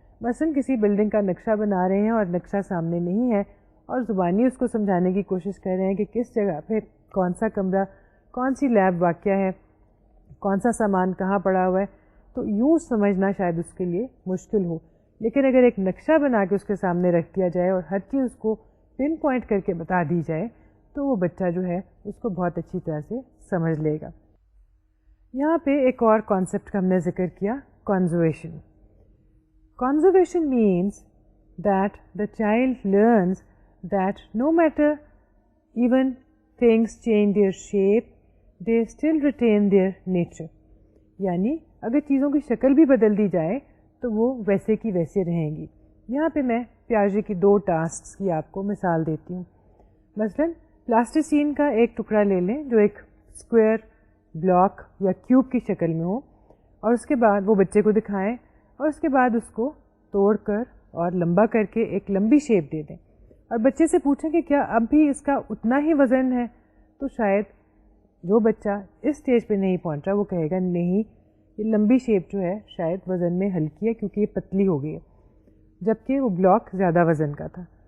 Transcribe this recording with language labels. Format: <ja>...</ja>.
<ur>مثلاً کسی بلڈنگ کا نقشہ بنا رہے ہیں اور نقشہ سامنے نہیں ہے اور زبانی اس کو سمجھانے کی کوشش کر رہے ہیں کہ کس جگہ پہ کون سا کمرہ, کون سی لیب واقع ہے, کون سا سامان کہاں پڑا ہوا ہے, تو یوں سمجھنا شاید اس کے لیے مشکل ہو. لیکن اگر ایک نقشہ بنا کے اس کے سامنے رکھ دیا جائے اور ہر چیز اس کو پن پوائنٹ کر کے بتا دی جائے تو وہ بچہ جو ہے اس کو بہت اچھی طرح سے سمجھ لے گا. یہاں پہ ایک اور کانسیپٹ کا ہم نے ذکر کیا, conservation.</ur> <en>Conservation means that the child learns that no matter even things change their shape they still retain their nature.</en> <ur>یعنی اگر چیزوں کی شکل بھی بدل دی جائے تو وہ ویسے کی ویسے رہیں گی. یہاں پہ میں پیاژے کی 2 ٹاسکس کی آپ کو مثال دیتی ہوں. مثلاً پلاسٹیسین کا ایک ٹکڑا لے لیں جو ایک اسکوائر, بلاک یا کیوب کی شکل میں ہو, اور اس کے بعد وہ بچے کو دکھائیں اور اس کے بعد اس کو توڑ کر اور لمبا کر کے ایک لمبی شیپ دے دیں اور بچے سے پوچھیں کہ کیا اب بھی اس کا اتنا ہی وزن ہے, تو شاید جو بچہ اس اسٹیج پہ نہیں پہنچ رہا وہ کہے گا نہیں, یہ لمبی شیپ جو ہے شاید وزن میں ہلکی ہے کیونکہ یہ پتلی ہو گئی ہے, جبکہ وہ بلاک زیادہ وزن کا تھا.</ur>